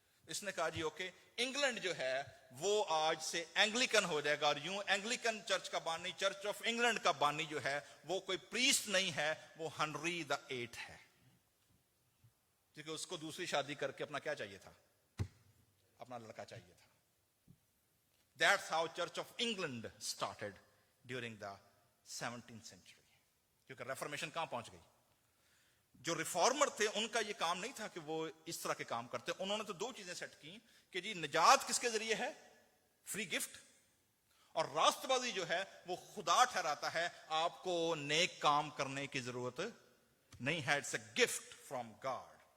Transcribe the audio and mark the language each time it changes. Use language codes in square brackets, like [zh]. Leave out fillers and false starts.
[ur] اس نے کہا جی okay, England جو ہے وہ آج سے اینگلیکن ہو جائے گا, اور یوں اینگلیکن چرچ کا بانی, چرچ آف انگلینڈ کا بانی جو ہے وہ کوئی پریسٹ نہیں ہے, وہ ہنری دا ایٹ ہے. کیونکہ اس کو دوسری شادی کر کے اپنا کیا چاہیے تھا, اپنا لڑکا چاہیے تھا. [en] That's how Church of England started during the 17th century. [ur] کیونکہ ریفارمیشن کہاں پہنچ گئی؟ جو ریفارمر تھے ان کا یہ کام نہیں تھا کہ وہ اس طرح کے کام کرتے. انہوں نے تو دو چیزیں سیٹ کی کہ جی نجات کس کے ذریعے ہے, فری گفٹ, اور راست بازی جو ہے وہ خدا ٹھہراتا ہے, آپ کو نیک کام کرنے کی ضرورت نہیں ہے, [en] It's a gift from God.